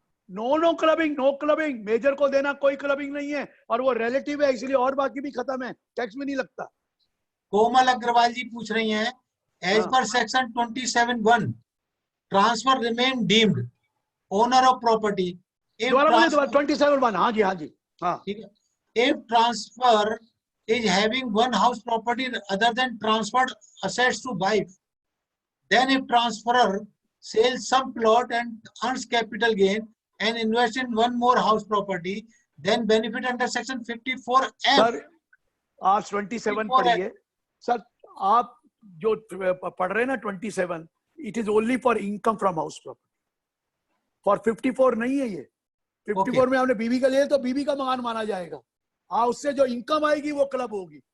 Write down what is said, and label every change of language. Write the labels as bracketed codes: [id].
[hi] No clubbing, no clubbing, major को देना कोई क्लबिंग नहीं है, और वो रिलेटिव है इसलिए और बाकी भी खत्म है, टैक्स में नहीं लगता। [en] Komal Agarwal [hi] जी पूछ रही हैं, [en] As per section 27(1) transfer remain deemed owner of property. [hi] 27(1), हाँ जी, हाँ जी, हाँ ठीक है। [en] If transfer is having one house property other than transferred assets to wife, then if transferor sells some plot and earns capital gain and invests in one more house property, then benefit under section 54F। [hi] Sir आप 27 पढ़िए sir, आप जो पढ़ रहे हैं ना 27, [en] it is only for income from house property, [hi] for 54 नहीं है ये। 54 में आपने बीवी का लिया तो बीवी का मकान माना जाएगा, हाँ, उससे जो इनकम आएगी वो क्लब होगी।